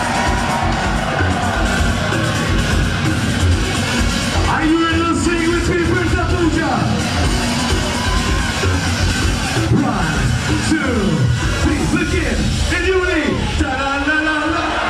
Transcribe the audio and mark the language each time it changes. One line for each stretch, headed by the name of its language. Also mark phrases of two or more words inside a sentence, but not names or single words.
English: Are you ready to sing with me, Birżebbuġa?
Maltese: 1, 2, 3, flimkien, il-Juni, ta-la-la-la-la!